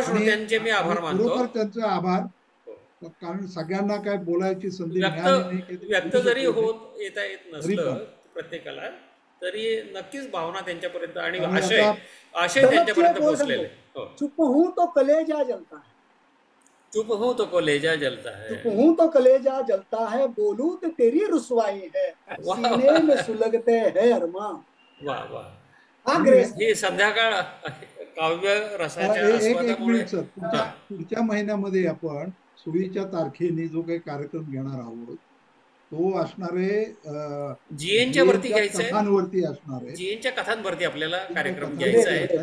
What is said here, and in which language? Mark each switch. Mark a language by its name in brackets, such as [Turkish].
[Marathi] श्रोत्यांचे मी आभार मानतो. त्यांचा आभार, कारण सगळ्यांना काय बोलायची संधी व्यक्त जरी येता येत नसलं प्रत्येकाला, तरी नक्कीच भावना त्यांच्यापर्यंत आणि आशय त्यांच्यापर्यंत पोहोचलेले. [Hindi] चुप हूं तो कलेजा जलता है, चुप हूं तो कलेजा जलता है, चुप हूं तो कलेजा जलता है, बोलूं तो तेरी रुसवाई है, सीने में सुलगते हैं अरमान. वा. [Marathi] ही संध्याकाळ काव्य रसाच्या आस्वादामुळे. पुढच्या महिन्यामध्ये आपण सोयीच्या तारखेने जो काही कार्यक्रम घेणार आहोत तो असणार आहे जीएनच्या वरती घ्यायचा आहे, कथांवरती असणार आहे. जीएनच्या कथांवरती आपल्याला कार्यक्रम घ्यायचा आहे.